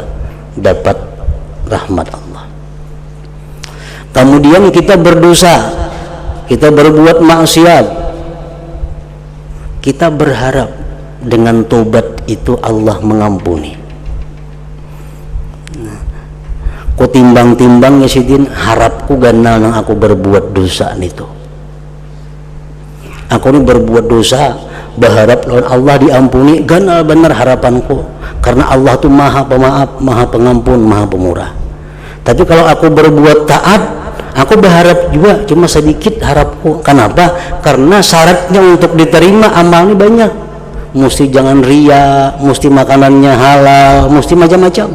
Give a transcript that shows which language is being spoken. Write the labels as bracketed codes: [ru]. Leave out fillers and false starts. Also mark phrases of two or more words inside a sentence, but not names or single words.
[id] Dapat rahmat Allah. Kemudian kita berdosa, kita berbuat maksiat, kita berharap dengan tobat itu Allah mengampuni. [bjn] Ku timbang-timbang ya sidin, harapku ganal nang aku berbuat dosa itu. [id] Aku ini berbuat dosa berharap lawan Allah diampuni, ganal benar harapanku, karena Allah tuh maha pemaaf, maha pengampun, maha pemurah. Tapi kalau aku berbuat taat, aku berharap juga cuma sedikit harapku. Kenapa? Karena syaratnya untuk diterima amal ini banyak. Mesti jangan ria, mesti makanannya halal, mesti macam-macam.